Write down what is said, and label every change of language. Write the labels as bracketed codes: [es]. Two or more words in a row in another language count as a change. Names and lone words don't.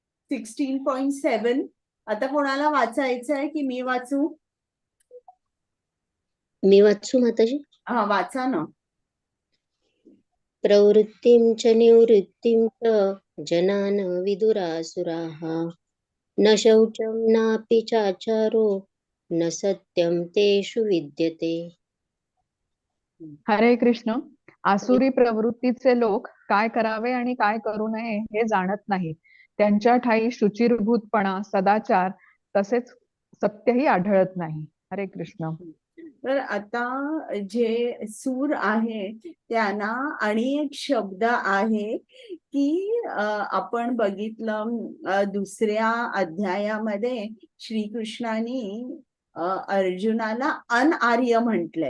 [mr] 16.7. आता कोणाला वाचायचं आहे की मी वाचू? मी वाचू माताजी? हा, वाचा ना. [sa] प्रवृत्तिं च निवृत्तिं च जनान विदुरासुराः न शौचं नापि चाचारो न सत्यं तेषु विद्यते. [mr] हरे कृष्ण. आसुरी प्रवृत्तीचे लोक काय करावे आणि काय करू नये हे जाणत नाहीत. त्यांच्या ठायी शुचिर्भूतपणा, सदाचार तसेच सत्यही आढळत नाही. हरे कृष्ण. तर आता जे सूर आहे त्यांना आणि एक शब्द आहे की आपण बघितलं दुसऱ्या अध्यायामध्ये श्रीकृष्णाने अर्जुनाला अनआर्य म्हटलंय.